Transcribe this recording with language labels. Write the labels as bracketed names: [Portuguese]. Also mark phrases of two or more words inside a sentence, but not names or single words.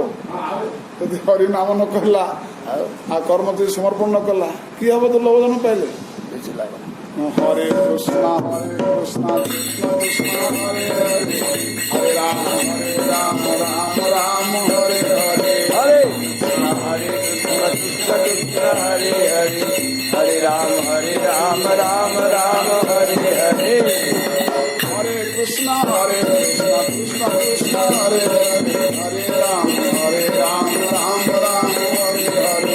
[Odia] ଯଦି ହରି ନାମ ନ କହିଲା ଆଉ କର୍ମ ଯଦି ସମର୍ପଣ ନ କଲା, କି ହବ? ଦୁର୍ଲଭ ଜନ୍ମ ପାଇଲେ। କିଛି ଲାଗ [Sanskrit] ହରେ କୃଷ୍ଣ କୃଷ୍ଣ କୃଷ୍ଣ ହରେ ହରେ, ହରେ ରାମ ରାମ ରାମ ହରେ ହରେ, हरे हरे कृष्ण कृष्ण कृष्ण हरे हरे, हरे राम राम राम हरे हरे। हरे कृष्ण कृष्ण कृष्ण हरे हरे, हरे राम राम राम हरे हरे।